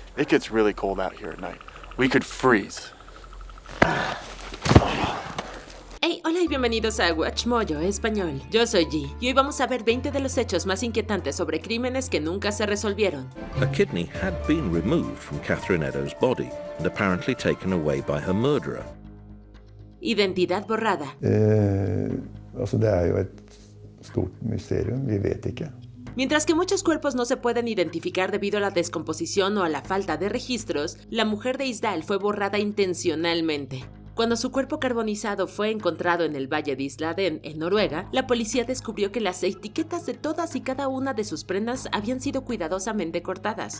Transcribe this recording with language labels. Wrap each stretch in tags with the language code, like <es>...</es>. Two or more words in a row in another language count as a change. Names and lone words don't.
<en>It gets really cold out here at night. We could freeze.</en> <es>Hey, hola y bienvenidos a Watch Mojo Español. Yo soy G y hoy vamos a ver 20 de los hechos más inquietantes sobre crímenes que nunca se resolvieron.</es> <en>A kidney had been removed from Catherine Eddowes' body and apparently taken away by her murderer.</en> <es>Identidad borrada.</es> <no>Det jo et stort mysterium, vi vet ikke.</no> <es>Mientras que muchos cuerpos no se pueden identificar debido a la descomposición o a la falta de registros, la mujer de Isdal fue borrada intencionalmente. Cuando su cuerpo carbonizado fue encontrado en el valle de Isladén, en Noruega, la policía descubrió que las etiquetas de todas y cada una de sus prendas habían sido cuidadosamente cortadas.</es>